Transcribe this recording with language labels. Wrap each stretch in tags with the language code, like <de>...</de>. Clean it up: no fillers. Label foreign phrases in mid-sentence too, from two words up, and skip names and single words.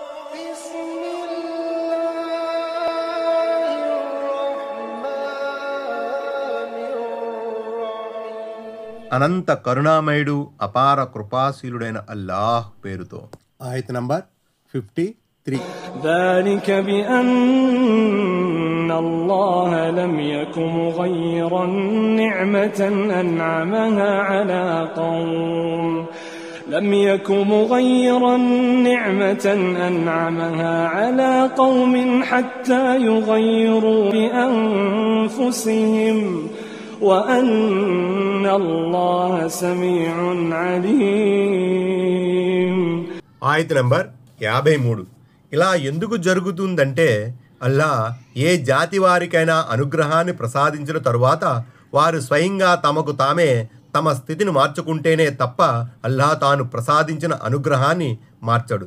<te>అనంత కరుణామయుడు అపార కృపాశీలుడైన అల్లాహ్ పేరుతో. ఆయత నంబర్ 53.</te> <ar>ذلك بأن الله لم يكن مغيرا نعمة أنعمها على قوم لم يكن مغيرا نعمة أنعمها على قوم حتى يغيروا بأنفسهم وأن الله سميع عليم.</ar> <te>ఆయత నంబర్ 53. ఇలా ఎందుకు జరుగుతుందంటే, అల్లా ఏ జాతి వారికైనా అనుగ్రహాన్ని ప్రసాదించిన తరువాత వారు స్వయంగా తమకు తామే తమ స్థితిని మార్చుకుంటేనే తప్ప అల్లా తాను ప్రసాదించిన అనుగ్రహాన్ని మార్చడు.</te>